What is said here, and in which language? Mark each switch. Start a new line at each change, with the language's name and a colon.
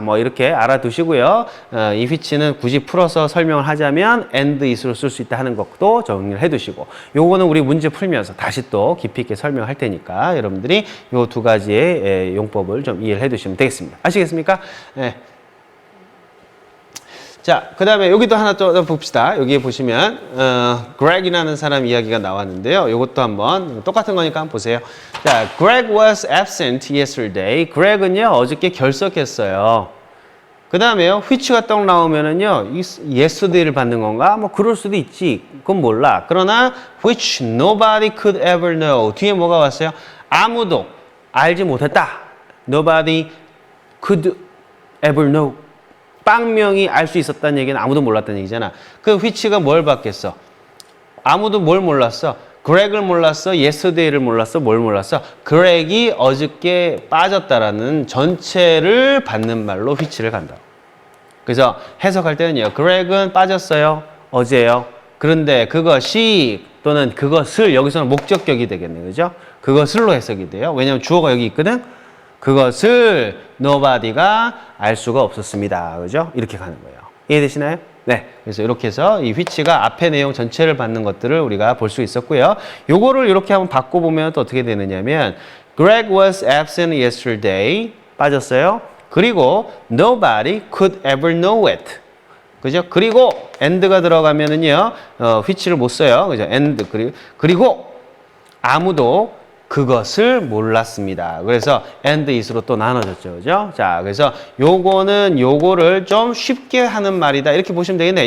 Korean: 뭐 이렇게 알아두시고요. 이 which는 굳이 풀어서 설명을 하자면 and is로 쓸 수 있다 하는 것도 정리를 해두시고, 요거는 우리 문제 풀면서 다시 또 깊이 있게 설명할 테니까 여러분들이 요 두 가지의 용법을 좀 이해를 해두시면 되겠습니다. 아시겠습니까? 네. 자, 그 다음에 여기도 하나 또 봅시다. 여기에 보시면 Greg이라는 사람 이야기가 나왔는데요. 이것도 한번 똑같은 거니까 한번 보세요.
English: 자, Greg was absent yesterday.
Korean: Greg은요 어저께 결석했어요. 그 다음에요 which가 딱 나오면은요 yesterday를 받는 건가? 뭐 그럴 수도 있지. 그건 몰라.
English: 그러나 which nobody could ever know.
Korean: 뒤에 뭐가 왔어요? 아무도 알지 못했다.
English: Nobody could ever know.
Korean: 빵명이 알 수 있었다는 얘기는 아무도 몰랐다는 얘기잖아. 그 which가 뭘 받겠어? 아무도 뭘 몰랐어? Greg을 몰랐어? Yesterday를 몰랐어? 뭘 몰랐어? Greg이 어저께 빠졌다라는 전체를 받는 말로 which를 간다. 그래서 해석할 때는요. Greg은 빠졌어요. 어제요. 그런데 그것이 또는 그것을 여기서는 목적격이 되겠네요. 그죠? 그것을로 해석이 돼요. 왜냐하면 주어가 여기 있거든. 그것을 nobody가 알 수가 없었습니다. 그죠? 이렇게 가는 거예요. 이해되시나요? 네. 그래서 이렇게 해서 이 which가 앞에 내용 전체를 받는 것들을 우리가 볼 수 있었고요. 요거를 이렇게 한번 바꿔보면 또 어떻게 되느냐면
English: Greg was absent yesterday.
Korean: 빠졌어요.
English: 그리고 nobody could ever know it.
Korean: 그죠? 그리고 and가 들어가면은요, which를 못 써요. 그죠? and 그리고 아무도 그것을 몰랐습니다. 그래서 and is로 또 나눠졌죠. 그죠? 자, 그래서 요거는 요거를 좀 쉽게 하는 말이다. 이렇게 보시면 되겠네요.